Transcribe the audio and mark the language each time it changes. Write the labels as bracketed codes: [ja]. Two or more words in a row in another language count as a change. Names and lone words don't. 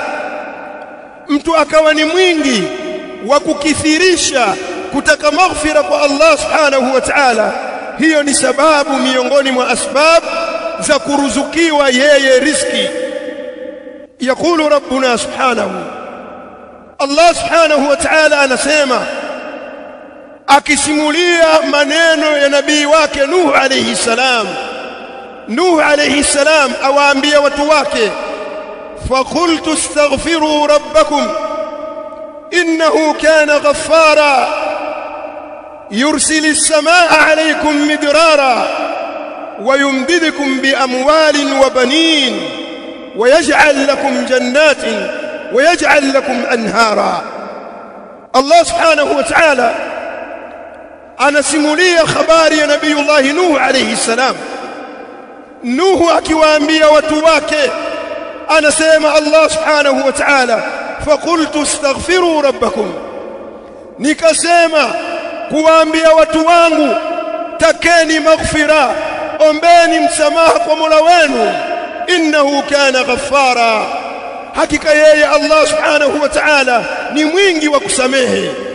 [sw] Mtu akawa ni mwingi wa kukithirisha kutaka maghfira kwa Allah [ar] سبحانه وتعالى, [sw] hiyo ni sababu miongoni mwa asbab za kuruzukiwa yeye riziki. [ar] يقول ربنا سبحانه, [sw] Allah [ar] سبحانه وتعالى [sw] anasema akisimulia maneno ya nabii wake Nuh [ar] عليه السلام. [sw] Nuh [ar] عليه السلام [sw] awaambia watu wake, [ar] فقلت استغفروا ربكم إنه كان غفارا يرسل السماء عليكم مدرارا ويمددكم بأموال وبنين ويجعل لكم جنات ويجعل لكم أنهارا. الله سبحانه وتعالى [sw] anasimulia habari ya nabiyullah Nuh [ar] عليه السلام. [sw] Nuh akiwaambia watu wake, anasema Allah [ar] سبحانه وتعالى, فقلت استغفروا ربكم, [sw] nikasema kuwaambia watu wangu takeni maghfira, ombeni msamaha kwa Mola wenu, [ar] إنه كان غفارا, [sw] hakika yeye Allah [ar] سبحانه وتعالى [sw] ni mwingi wa kusamehe.